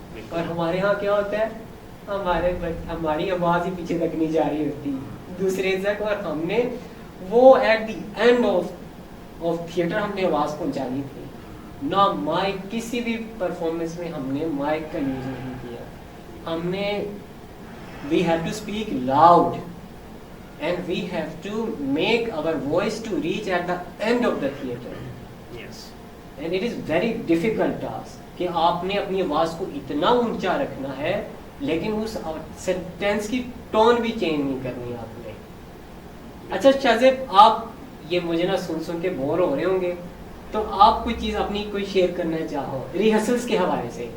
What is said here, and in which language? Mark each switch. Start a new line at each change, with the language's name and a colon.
Urdu: اور ہمارے ہاں کیا ہوتا ہے, ہماری آواز ہی پیچھے تک نہیں جا رہی ہوتی دوسرے تک, اور ہم نے وہ
English: at the end of theatre
Urdu: ہم نے آواز پہنچانی تھی. نہ مائک, کسی بھی پرفارمنس میں ہم نے مائک کا یوز نہیں کیا. ہم نے
English: we have to speak loud and we have to make our voice to reach at the end of the theater. Yes. And it is very difficult task
Urdu: کہ آپ نے اپنی آواز کو اتنا اونچا رکھنا ہے, لیکن اس سینٹینس کی ٹون بھی چینج نہیں کرنی آپ نے. اچھا شاذب, آپ یہ مجھے نا سن کے بور ہو رہے ہوں گے, تو آپ کوئی چیز اپنی کوئی شیئر کرنا چاہو ریہرسلس کے حوالے سے.